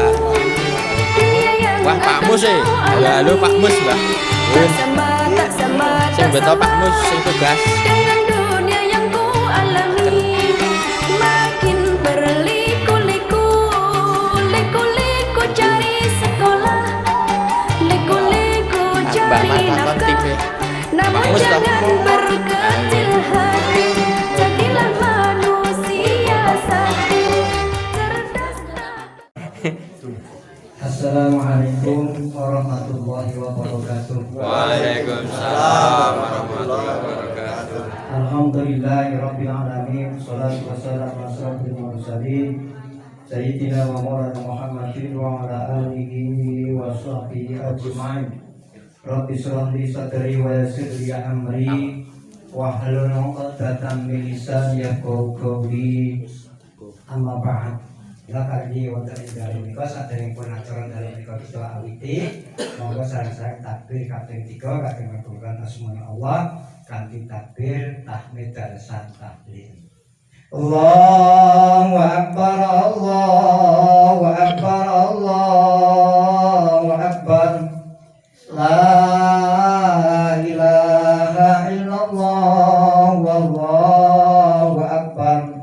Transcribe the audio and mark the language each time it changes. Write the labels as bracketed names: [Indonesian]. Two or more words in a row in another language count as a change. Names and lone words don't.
[Indonesian] Wah, Pak Mus sih. Halo Pak Mus, Mbak. Tak sama, tak sama, [Javanese] Sing beto Pak Mus sing tugas. [Indonesian] dengan dunia yang ku alami. Makin berliku-liku, liku-liku cari sekolah, liku-liku cari nafkah. Namun jangan berkecil hati, jadilah manusia satu, cerdaslah. [Arabic] السلام عليكم ورحمة الله وبركاته. وعليكم السلام ورحمة الله وبركاته. الحمد لله رب العالمين. الصلاة والسلام على أشرف المرسلين سيدنا ومولانا محمد وعلى آله وصحبه أجمعين. رب اشرح لي صدري ويسر لي أمري واحلل عقدة من لساني يفقهوا قولي. أما بعد. [Javanese] Ila kali wonten ing dalem menika saderengipun acara dalem menika kita awiti, monggo sareng-sareng takbir kaping 3 kagem ngaturkan asmaul Allah kanthi takbir tahmid dan tahlil. [Arabic] الله أكبر، الله أكبر، الله أكبر. لا إله إلا الله والله أكبر.